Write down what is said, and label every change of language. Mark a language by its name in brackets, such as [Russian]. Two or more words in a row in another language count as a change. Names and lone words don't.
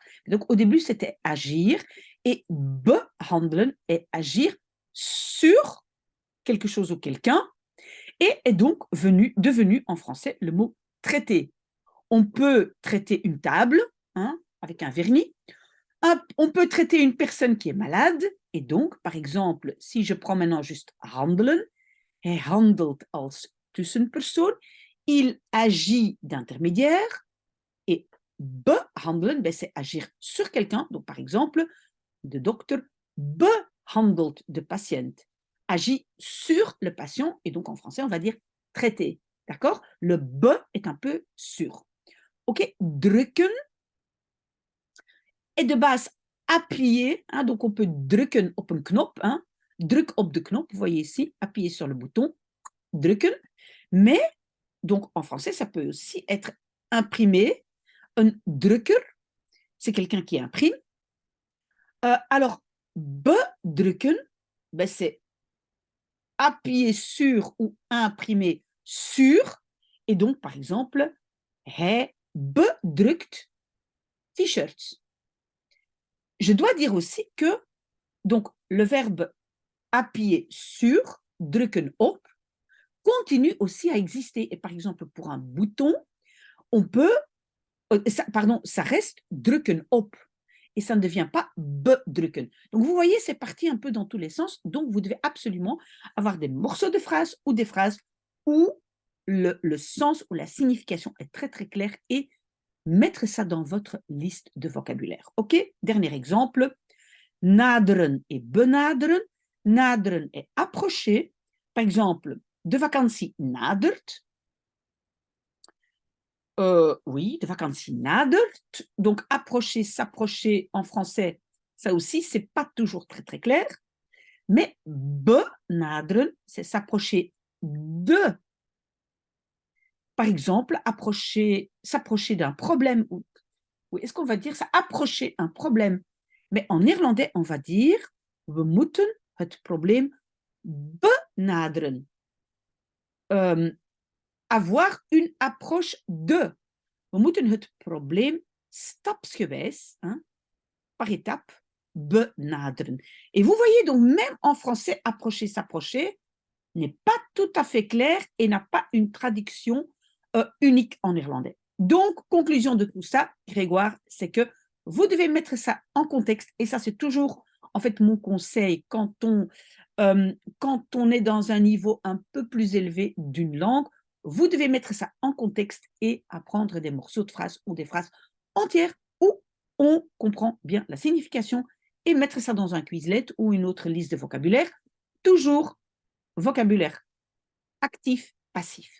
[French] Donc, au début, c'était agir et behandelen est agir sur quelque chose ou quelqu'un et est donc devenu en français le mot traiter. On peut traiter une table, hein, avec un vernis. On peut traiter une personne qui est malade. Et donc, par exemple, si je prends maintenant juste handelen, [Dutch] hij handelt als tussenpersoon, [French] il agit d'intermédiaire. Et behandelen, c'est agir sur quelqu'un. Donc, par exemple, [Dutch] de docteur behandelt de patient, [French] agit sur le patient. Et donc, en français, on va dire traiter. D'accord? Le be est un peu sur. OK, drukken est de base appuyer, hein, donc on peut [Dutch] drukken op een knop, [French] hein, [Dutch] druk op de knop, [French] vous voyez ici, appuyer sur le bouton, drukken, mais donc en français, ça peut aussi être imprimé. Un drukker, c'est quelqu'un qui imprime. Alors, bedrukken, c'est appuyer sur ou imprimer sur, et donc par exemple, [Dutch] hij bedrukt t-shirts. [French] Je dois dire aussi que donc, le verbe appuyer sur, [Dutch] drukken op, [French] continue aussi à exister. Et par exemple, pour un bouton, on peut, ça reste drukken op. Et ça ne devient pas bedrukken. Donc, vous voyez, c'est parti un peu dans tous les sens. Donc, vous devez absolument avoir des morceaux de phrases ou des phrases où le sens ou la signification est très, très claire et mettre ça dans votre liste de vocabulaire. OK? Dernier exemple. Naderen et benaderen. Naderen est approcher. Par exemple, [Dutch] de vakantie nadert. Oui, de vakantie nadert. [French] Donc, approcher, s'approcher en français, ça aussi, c'est pas toujours très, très clair. Mais benaderen, c'est s'approcher de. Par exemple, s'approcher d'un problème. Oui, est-ce qu'on va dire ça? Approcher un problème. Mais en néerlandais, on va dire [Dutch] we moeten het probleem benaderen. [French] Avoir une approche de. [Dutch] We moeten het probleem stapsgewijs, [French] par étape, benaderen. Et vous voyez donc, même en français, approcher, s'approcher n'est pas tout à fait clair et n'a pas une traduction unique en néerlandais. Donc, conclusion de tout ça, Grégoire, c'est que vous devez mettre ça en contexte et ça, c'est toujours, en fait, mon conseil quand on est dans un niveau un peu plus élevé d'une langue, vous devez mettre ça en contexte et apprendre des morceaux de phrases ou des phrases entières où on comprend bien la signification et mettre ça dans un Quizlet ou une autre liste de vocabulaire, toujours vocabulaire actif, passif.